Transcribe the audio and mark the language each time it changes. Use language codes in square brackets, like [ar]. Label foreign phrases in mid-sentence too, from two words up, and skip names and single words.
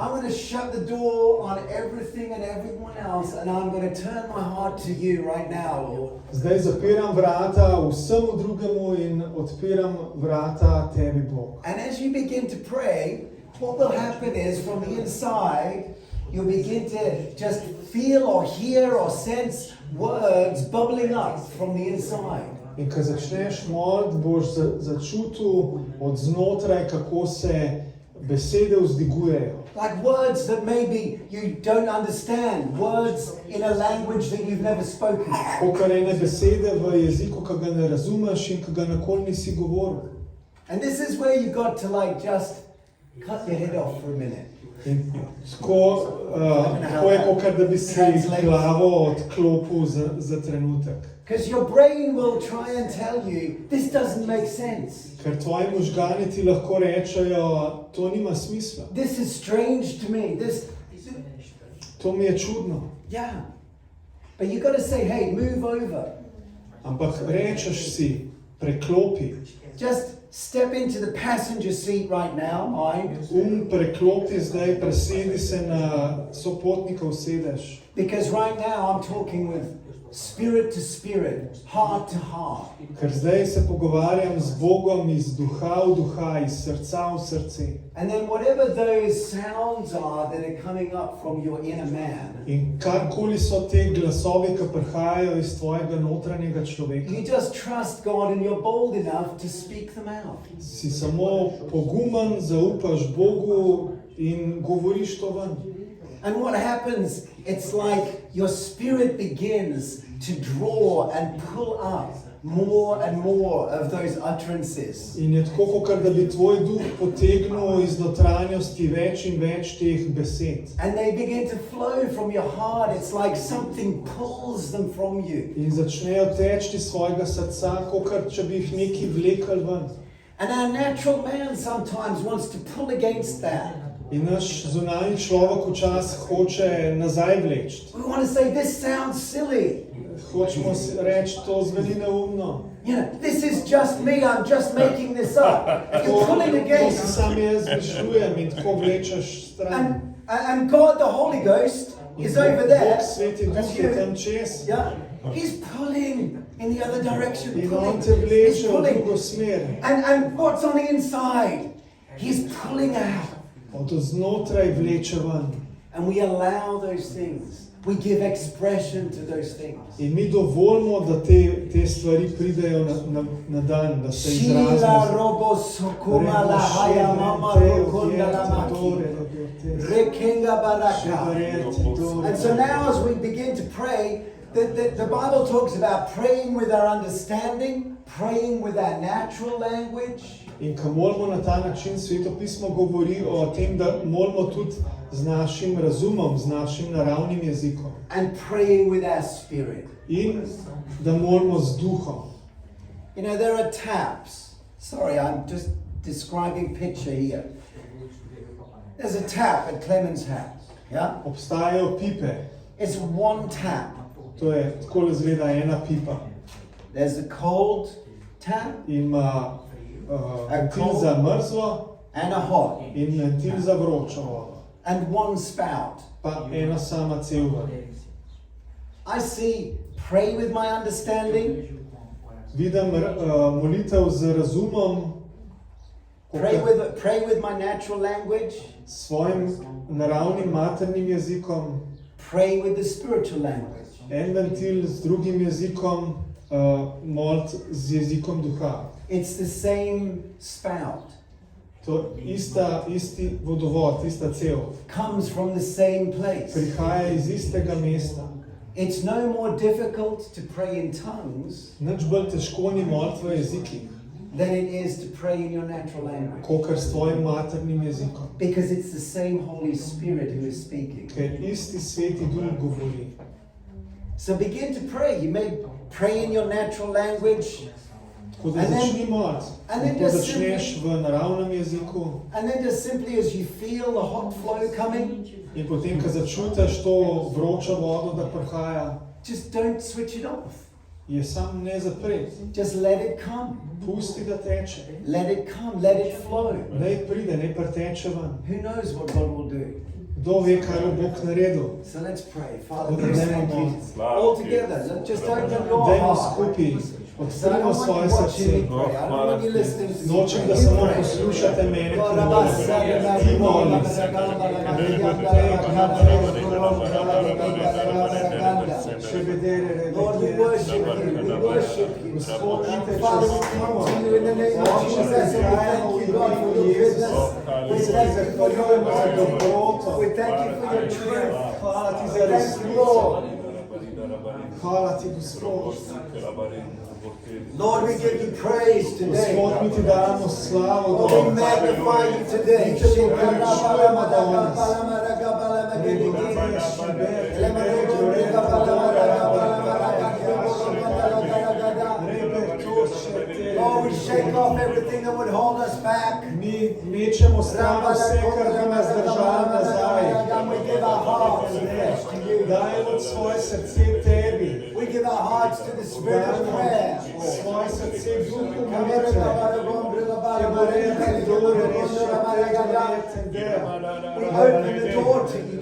[en] I'm going to shut the door on everything and everyone else, and I'm going to turn my heart to you right now, Lord. [sl] Zdaj zapiram vrata vsemu drugemu in odpiram vrata tebi, Bog. [en] And as you begin to pray, what will happen is from the inside, you'll begin to just feel or hear or sense words bubbling up from the inside. [sl] In ko začneš moliti, boš začutil od znotraj, kako se besede vzdigujejo. [en] Like words that maybe you don't understand, words in a language that you've never spoken. [sl] Kakor ene besede v jeziku, ki ga ne razumeš in ki ga nikoli nisi govoril. [en] And this is where you got to like just cut your head off for a minute. [sl] In tako je, kakor da bi si glavo odklopil za trenutek. [en] Because your brain will try and tell you, this doesn't make sense. [sl] Ker tvoji možgani ti lahko rečejo, to nima smisla. [en] This is strange to me. [sl] To mi je čudno. [en] Yeah. But you got to say, hey, move over. [sl] Ampak rečeš si, preklopi. [en] Just step into the passenger seat right now, mind. [sl] Preklopi zdaj, presedi se na sopotnikov sedež. [en] Because right now I'm talking with spirit to spirit, heart to heart. [sl] Ker zdaj se pogovarjam z Bogom iz duha v duha, iz srca v srce. [en] And then whatever those sounds are that are coming up from your inner man, [sl] In karkoli so te glasovi, ki prihajajo iz tvojega notranjega človeka, [en] you just trust God and you're bold enough to speak them out. [sl] si samo pogumen, zaupaš Bogu in govoriš to ven. [en] And what happens, it's like your spirit begins to draw and pull up more and more of those utterances. [sl] In je tako, kot da bi tvoj duh potegnil iz notranjosti več in več teh besed. [en] And they begin to flow from your heart. It's like something pulls them from you. [sl] In začnejo teči iz svojega srca, kot če bi jih neki vlekli ven. [en] And our natural man sometimes wants to pull against that. [sl] In naš zunanji človek včasih hoče nazaj vleči. [en] We want to say, this sounds silly. [sl] Hočemo reči, to zveni neumno. [en] You know, this is just me. I'm just making this up. You're pulling [sl] To si [en] against. [sl] sam jaz izmišljujem in tako vlečeš stran. [en] And God, the Holy Ghost, is over there. [sl] Bog, Sveti Duh je tam čez. [en] Yeah, He's pulling in the other direction. [sl] In [en] Pulling. [sl] on te [en] He's [sl] vleče v [en] pulling. [sl] drugo smer. [en] And what's on the inside? He's pulling out. [sl] Od znotraj vleče ven. [en] And we allow those things We give expression to those things. [sl] In mi dovolimo, da te stvari pridejo na dan, da se Shila izrazimo. robo sokuma la haya mama rokonda la maki. Rekenga baraka. [en] And so now as we begin to pray, the Bible talks about praying with our understanding, praying with our natural language. [sl] In ko molimo na ta način, Sveto pismo govori o tem, da molimo tudi z našim razumom, z našim naravnim jezikom. [en] And praying with our spirit. [sl] In da molimo z duhom. [en] You know, there are taps. Sorry, I'm just describing picture here. There's a tap at Clement's house. Yeah? [sl] Obstajajo pipe. [en] It's one tap. [sl] To je tako izgleda ena pipa. [en] There's a cold tap. [sl] Ima ventil za mrzlo [en] and a hot. [sl] In ventil za vročo vodo. [en] And one spout. [sl] Pa ena sama cevka. [en] I see pray with my understanding. [sl] Vidim molitev z razumom. [en] Pray with my natural language. [sl] Svojim naravnim maternim jezikom. [en] Pray with the spiritual language. [sl] En ventil z drugim jezikom, moliti z jezikom duha. [en] It's the same spout. [sl] To isti vodovod, ista cev. [en] Comes from the same place. [sl] Prihaja iz istega mesta. [en] It's no more difficult to pray in tongues. [sl] Nič bolj težko ni moliti v jezikih. [en] Than it is to pray in your natural language. [sl] Kakor s tvojim maternim jezikom. [en] Because it's the same Holy Spirit who is speaking. [sl] Ker isti Sveti Duh govori. [en] So begin to pray. You may pray in your natural language. [sl] Tako da začni moliti. Ko začneš v naravnem jeziku. [en] And then just simply as you feel the hot flow coming. [sl] In potem, ko začutiš to vročo vodo, da prihaja. [en] Just don't switch it off. [sl] Je sam ne zapreti. [en] Just let it come. [sl] Pusti da teče. [en] Let it come, let it flow. [sl] Naj pride, naj preteče ven. [en] Who knows what God will do? [sl] Kdo ve, kaj bo Bog naredil? [en] So let's pray. Father, thank you. All together, just open your [sl] Dajmo [en] heart. [sl] skupaj, odprimo svoje srce. Nočem, da samo poslušate mene, ki molim. Ti molim. [en] Lord, we worship you. We worship you. Father, we come to you in the name of Jesus and we thank you, God, for your goodness. We thank you for your mercy. We thank you for your truth. We thank you, Lord. [sl] Hvala ti, Gospod. [en] Lord, we give you praise today. [sl] Gospod, mi ti damo slavo. [en] Lord, we magnify you today. Lord, we shake off everything that would hold us back. [sl] Mi mečemo stran vse, kar bi nas držalo nazaj. [en] We give our hearts to you. [sl] Dajemo svoje srce tebi. [en] We give our hearts to the spirit of prayer. [sl] Svoje srce duhu molitve. [en] We open the door to you,